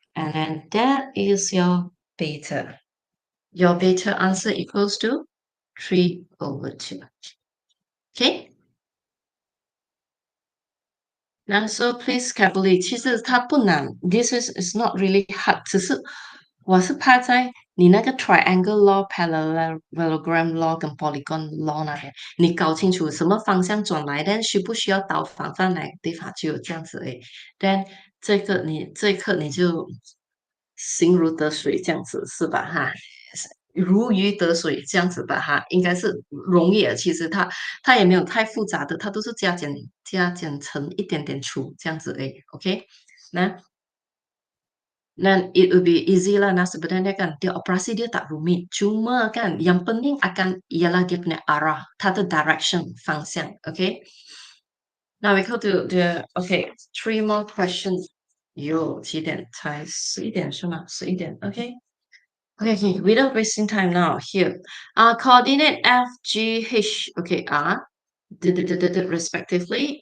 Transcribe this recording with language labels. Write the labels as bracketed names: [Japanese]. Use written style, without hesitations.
[English] And then that is your beta. Your beta answer equals to 3/2. Okay? Now, so please carefully. [Chinese] 其实它不难 [English] This is not really hard. [Chinese] 只是我是怕在你那个 triangle law, parallelogram law 跟 polygon law 那边，你搞清楚什么方向转来，但需不需要倒反哪个地方，就有这样子诶。但这一刻你就心如得水这样子是吧？哈，如鱼得水这样子吧，哈，应该是容易的。其实它也没有太复杂的，它都是加减乘一点点除这样子而已。 [Malay] OK，那 [English] it will be easy lah. [Malay] Nah sebenarnya kan dia operasi dia tak rumit. Cuma kan yang penting akan ialah dia punya arah, [Chinese] 它的 direction 方向。 [English] OK，now we go to the okay three more questions. [Chinese] 有几点？才11点是吗？11点。OK。 [English] Okay, okay, without wasting time now, here, coordinate F, G, H, okay, are respectively.